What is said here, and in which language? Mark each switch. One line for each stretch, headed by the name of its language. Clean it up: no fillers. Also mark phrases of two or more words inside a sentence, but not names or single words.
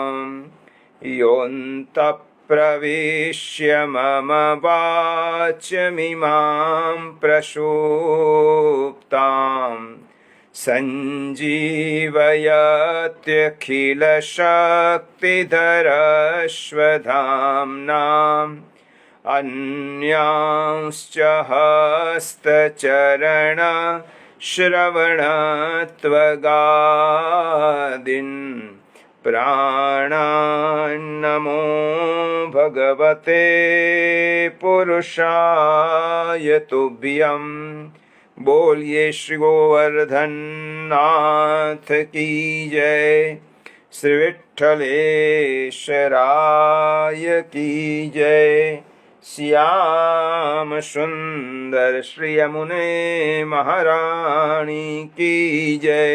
Sanskrit: યોऽन्तઃપ્રવિશ્ય મમ વાચમિમાં પ્રસુપ્તાં સંજીવયત્યખિલશક્તિધરશ્વધામ્નાં अन्यांश्च हस्तचरण श्रवणत्वगादीन् प्राणान्नमो भगवते पुरुषाय तुभ्यं.
Hindi: बोलिए श्री गोवर्धन नाथ की जय. श्री विठ्ठलेश्वराय की जय. श्याम सुंदर श्री यमुने महारानी की जय.